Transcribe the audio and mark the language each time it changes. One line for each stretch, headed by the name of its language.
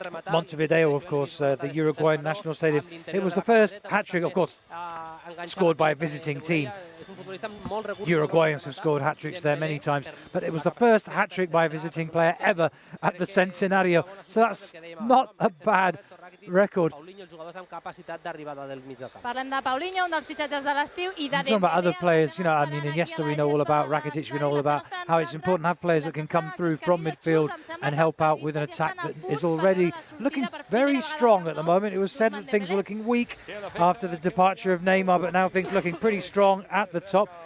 English: Montevideo, of course, the Uruguayan national stadium. It was the first hat-trick, of course, scored by a visiting team. Uruguayans have scored hat-tricks there many times, but it was the first hat-trick by a visiting player ever at the Centenario. So that's not a bad record.
Catalan: Parlem de Paulinho, un dels fitxatges de l'estiu, I de
English: Dembélé. Talking about other players, you know, I mean, Iniesta we know all about, Rakitic we know all about, how it's important to have players that can come through from midfield and help out with an attack that is already looking very strong at the moment. It was said that things were looking weak after the departure of Neymar, but now things are looking pretty strong at the top.